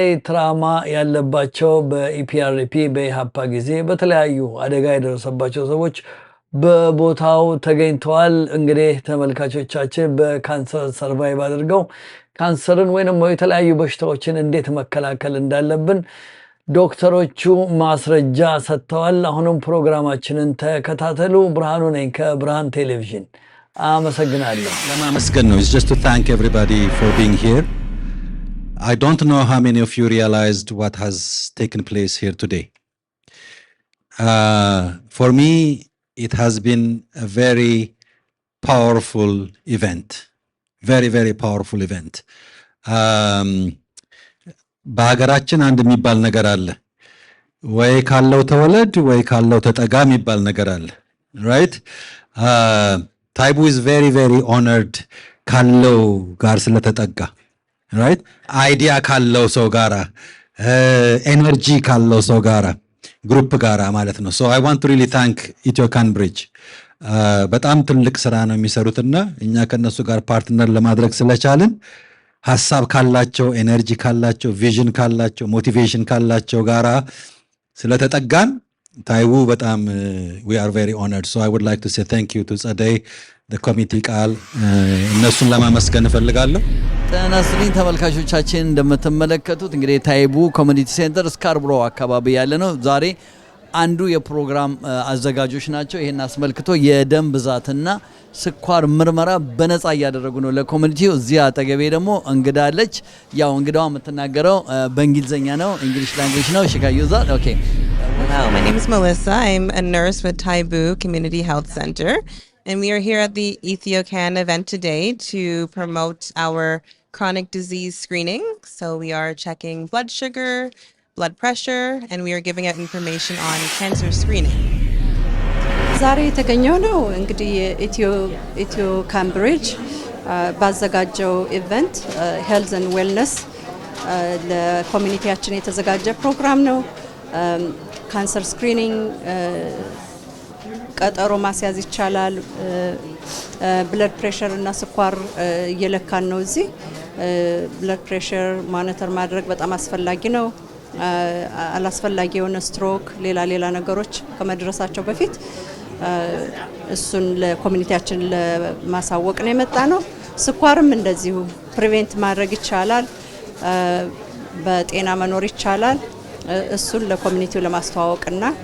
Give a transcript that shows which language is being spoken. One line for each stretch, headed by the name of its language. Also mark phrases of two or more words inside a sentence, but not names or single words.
Amharic: ትራማ ያለባቸው በኢፒአርፒ በኢሃፓ ጊዜ በተለያዩ አደጋ የደረሰባቸው ሰዎች በቦታው ተገኝተዋል። እንግዲህ ተመልካቾቻችን በካንሰር ሰርቫይቭ አድርገው ካንሰርን ወይንም የተለያዩ በሽታዎችን እንዴት መከላከል እንዳለብን ዶክተሮቹ ማስረጃ ሰጥተዋል። አሁንም ፕሮግራማችንን ተከታተሉ። ብርሃኑ ነኝ ከብርሃን ቴሌቪዥን። አመሰግናለሁ። ለማመስገን ነው።
English: It's just to thank everybody for being here. I don't know how many of you realized what has taken place here today. For me, it has been a very powerful event. Very, very powerful event.
Amharic: በሀገራችን አንድ የሚባል ነገር አለ። ወይ ካለው ተወለድ ወይ ካለው ተጠጋ የሚባል ነገር አለ። Right?
English: Taibu is very, very honored
Amharic: ካለው ጋር ስለተጠጋ።
English: Right?
Amharic: አይዲያ ካለው ሰው ጋራ ኤነርጂ ካለው ሰው ጋራ ግሩፕ ጋራ ማለት ነው።
English: So I want to really thank Ethio-Can Bridge.
Amharic: በጣም ትልቅ ስራ ነው የሚሰሩትና እኛ ከነሱ ጋር ፓርትነር ለማድረግ ስለቻልን ሐሳብ ካላቸው ኤነርጂ ካላቸው ቪዥን ካላቸው ሞቲቬሽን ካላቸው ጋራ ስለተጠጋን ታይቡ በጣም
English: we are very honored. So I would like to say thank you to ጸደይ the committee
Amharic: ቃል እነሱን ለማመስገን እፈልጋለሁ። ጤና ይስጥልኝ ተመልካቾቻችን እንደምትመለከቱት እንግዲህ ታይቡ ኮሚኒቲ ሴንተር ስካርብሮ አካባቢ ያለ ነው። ዛሬ አንዱ የፕሮግራም አዘጋጆች ናቸው። ይሄን አስመልክቶ የደም ብዛትና ስኳር ምርመራ በነፃ ያደረጉ ነው ለኮሚኒቲው። እዚያ አጠገቤ ደግሞ እንግዳ አለች። ያው እንግዳዋ የምትናገረው በእንግሊዘኛ ነው፣
English: English language
Amharic: ነው።
English: she can use that. Okay. Hello, my name is Melissa. I'm a nurse with Taibu Community Health Center, and we are here at the Ethio-Can event today to promote our chronic disease screening. So we are checking blood sugar, blood pressure, and we are giving out information on cancer screening.
Amharic: ዛሬ የተገኘው ነው እንግዲህ ኢትዮ-ካን ብሪጅ ባዘጋጀው ኢቨንት
English: health and wellness
Amharic: ለኮሚኒቲያችን የተዘጋጀ ፕሮግራም ነው።
English: cancer screening
Amharic: ቀጠሮ ማስያዝ ይቻላል።
English: blood pressure
Amharic: እና ስኳር እየለካን ነው። እዚህ
English: blood pressure monitor
Amharic: ማድረግ በጣም አስፈላጊ ነው። አላስፈላጊ የሆነ ስትሮክ ሌላ ነገሮች ከመድረሳቸው በፊት እሱን ለኮሚኒቲያችን ለማሳወቅ ነው የመጣ ነው። ስኳርም እንደዚሁ ፕሪቬንት ማድረግ ይቻላል፣ በጤና መኖር ይቻላል። እሱን ለኮሚኒቲው ለማስተዋወቅና